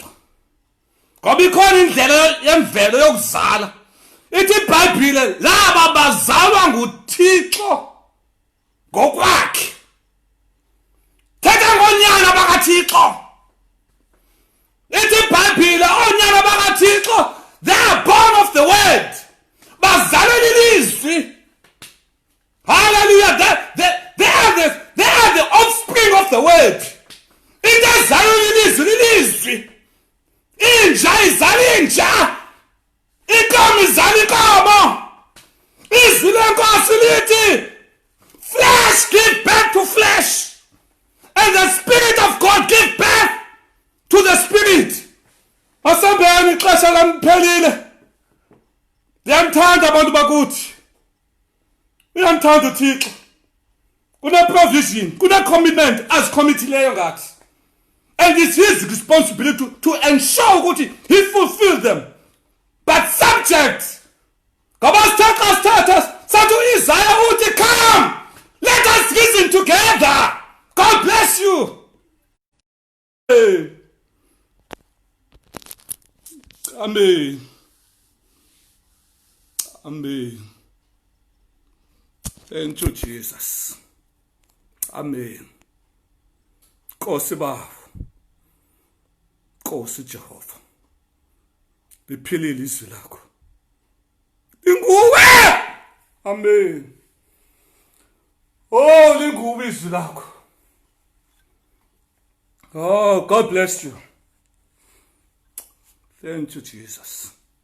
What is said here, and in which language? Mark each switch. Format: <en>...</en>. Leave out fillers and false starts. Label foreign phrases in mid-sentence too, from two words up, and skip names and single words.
<xh>Ngoba ikhona indlela yemvelo yokuzala. Ithi iBhayibhile laba bazalwa nguThixo ngokwakhe. Thetha ngonyana bakaThixo. Ithi iBhayibhile onyana bakaThixo</xh> <en>they are born of the word.</en> <xh>Bazalwa lilizwi. Hallelujah.</xh> <en>They are the offspring of the word.</en> <xh>Into ezalwa lilizwi. Inja izala inja. Inkomo izala inkomo. Izwi lenkosi lithi</xh> <en>flesh give birth to flesh. And the Spirit of God give birth to the Spirit.</en> <xh>Asambeni ixesha lamphelile. Ndiyamthanda abantu bakuthi. Uyamthanda uThixo. Kune provision, kune commitment azikhomithileyo ngathi. And it's his responsibility to ensure ukuthi he fulfill them. But subject. Ngoba sithatha sathi uIsaiah uthi come.</xh> <en>Let us reason together. God bless you. Hey. Amen. Amen. Thank you, Jesus.</en> <xh>Amen. Nkosi Baba. Nkosi Jehova. Liphilile izwi lakho. Linguwe. Amen. Oh, linguwe izwi lakho.</xh> <en>Oh, God bless you. Thank you, Jesus.</en>